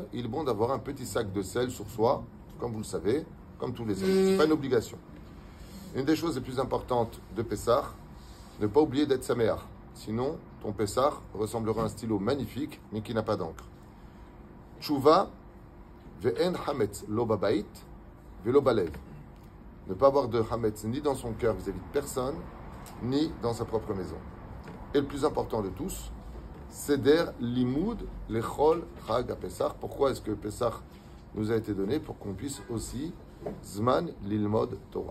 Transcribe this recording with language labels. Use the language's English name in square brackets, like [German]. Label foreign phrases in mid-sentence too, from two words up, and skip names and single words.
[French] Il est bon d'avoir un petit sac de sel sur soi, comme vous le savez, comme tous les autres. Ce n'est pas une obligation. Une des choses les plus importantes de Pessah, ne pas oublier d'être saméach. Sinon, ton Pessah ressemblera à un stylo magnifique, mais qui n'a pas d'encre. [Hebrew] תשובה, ואין חמץ לא בבית, ולא בלב. [French] Ne pas avoir de hametz ni dans son cœur vis-à-vis de personne, ni dans sa propre maison. Et le plus important de tous, [Hebrew] סדר לימוד לכל חג à Pessah. [French] Pourquoi est-ce que Pessah nous a été donné? Pour qu'on puisse aussi [Hebrew] זמן ללמוד תורה.